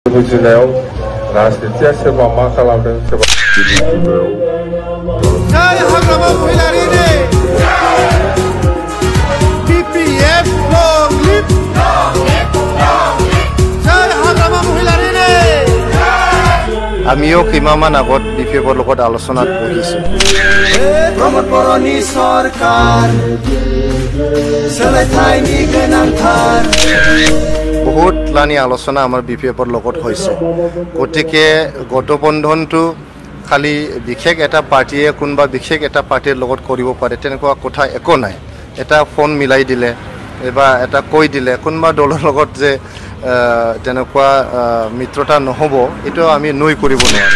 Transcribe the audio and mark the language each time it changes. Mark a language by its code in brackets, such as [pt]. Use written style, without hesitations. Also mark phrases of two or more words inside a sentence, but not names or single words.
[brx] बुजिनायाव राजनितिया सोरबा मा खालामदों सोरबा जय हाग्रामा महिलारिनि BPF [en] long live [brx] जय हाग्रामा महिलारिनि [as] आमिও কিমামান আগত BPFৰ লগত আলোচনাত বহিছো [brx] प्रमोद बर'नि सरकार सोलायथायनि गोनांथार [as] বহুত লানি আলোচনা আমাৰ BPFৰ লগত হৈছে গতিকে গঠবন্ধনটো খালি বিশেষ এটা পাৰ্টিয়ে কোনবা বিশেষ এটা পাৰ্টিৰ লগত কৰিব পাৰে তেনেকুৱা কথা একো নাই এটা ফোন মিলাই দিলে এবা এটা কৈ দিলে কোনবা দলৰ লগত যে তেনেকুৱা মিত্ৰতা নহব এটো আমি নই কৰিব নোৱাৰো